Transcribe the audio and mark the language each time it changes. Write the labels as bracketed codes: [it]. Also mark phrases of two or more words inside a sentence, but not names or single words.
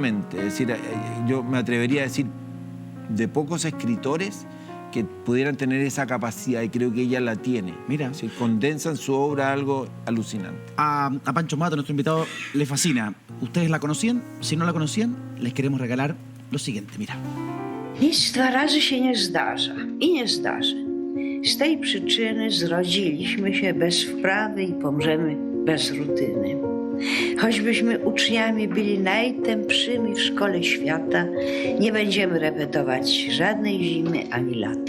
[es] Es decir, yo me atrevería a decir de pocos escritores que pudieran tener esa capacidad, y creo que ella la tiene. Mira. Se condensa en su obra algo alucinante. A Pancho Mato, nuestro invitado, le fascina. ¿Ustedes la conocían? Si no la conocían, les queremos regalar lo siguiente, mira. [pl] Nic dwa razy się nie zdarza i nie zdarzy. Z tej przyczyny zrodziliśmy się bez wprawy i pomrzemy bez rutyny. Choćbyśmy uczniami byli najtępszymi w szkole świata, nie będziemy repetować żadnej zimy ani lata.